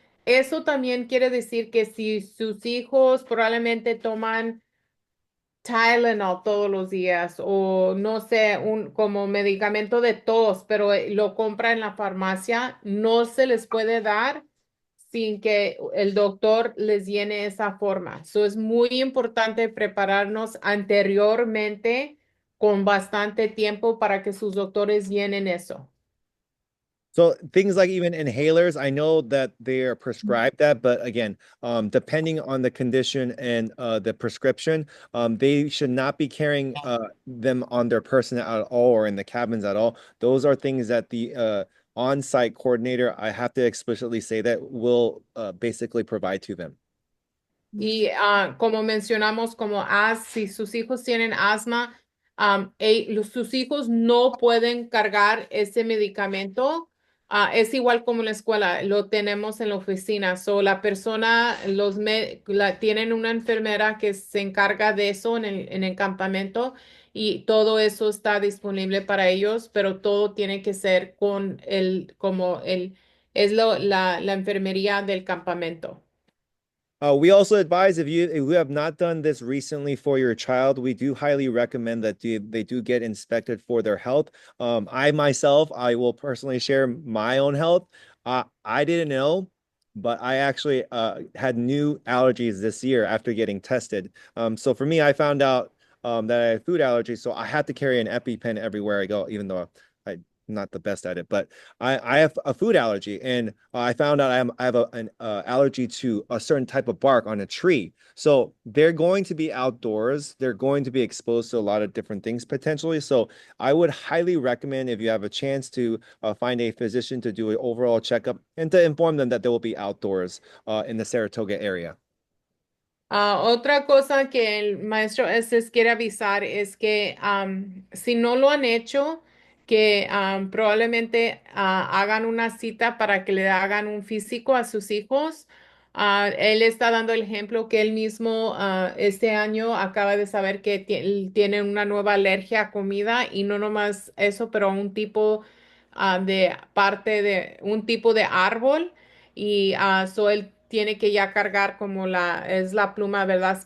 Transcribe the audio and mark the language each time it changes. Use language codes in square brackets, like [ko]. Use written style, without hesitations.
[es] Eso también quiere decir que si sus hijos probablemente toman Tylenol todos los días o no sé, como medicamento de tos, pero lo compra en la farmacia, no se les puede dar sin que el doctor les llene esa forma. So, es muy importante prepararnos anteriormente con bastante tiempo para que sus doctores llenen eso. [en] So things like even inhalers, I know that they are prescribed that, but again, depending on the condition and the prescription, they should not be carrying them on their person at all or in the cabins at all. Those are things that the on-site coordinator, I have to explicitly say that will basically provide to them. [es] Y como mencionamos, si sus hijos tienen asma, sus hijos no pueden cargar ese medicamento. Es igual como en la escuela, lo tenemos en la oficina. So, la persona, tienen una enfermera que se encarga de eso en el campamento y todo eso está disponible para ellos, pero todo tiene que ser la enfermería del campamento. [en] We also advise if you have not done this recently for your child, we do highly recommend that they do get inspected for their health. I myself, I will personally share my own health. I didn't know but I actually had new allergies this year after getting tested. So for me, I found out that I had food allergies, so I had to carry an EpiPen everywhere I go, even though I'm not the best at it. But I have a food allergy, and I found out I have an allergy to a certain type of bark on a tree. So they're going to be outdoors. They're going to be exposed to a lot of different things potentially. So I would highly recommend if you have a chance to find a physician to do an overall checkup and to inform them that they will be outdoors in the Saratoga area. [es] Otra cosa que el maestro Estes quiere avisar es que si no lo han hecho, que probablemente hagan una cita para que le hagan un físico a sus hijos. Él está dando el ejemplo que él mismo este año acaba de saber que tiene una nueva alergia a comida y no nomás eso, pero a un tipo de parte de un tipo de árbol y so él tiene que ya cargar como es la pluma, ¿verdad?